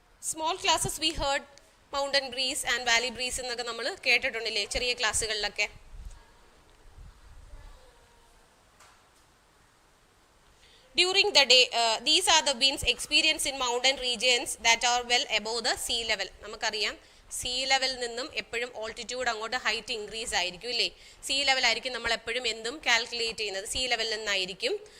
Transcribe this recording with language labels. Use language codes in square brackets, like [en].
[en] small classes we heard mountain breeze and valley breeze [ml] എന്നൊക്കെ നമ്മൾ കേട്ടിട്ടുണ്ടല്ലേ ചെറിയ ക്ലാസ്സുകളിലൊക്കെ. [en] During the day, these are the winds experienced in mountain regions that are well above the sea level. [ml] നമുക്കറിയാം see ലെവലിൽ നിന്നും എപ്പോഴും altitude അങ്ങോട്ട് height increase ആയിരിക്കും ഇല്ലേ. സീ ലെവലായിരിക്കും നമ്മൾ എപ്പോഴും എന്തും കാൽക്കുലേറ്റ് ചെയ്യുന്നത്, സീ ലെവലിൽ നിന്നായിരിക്കും.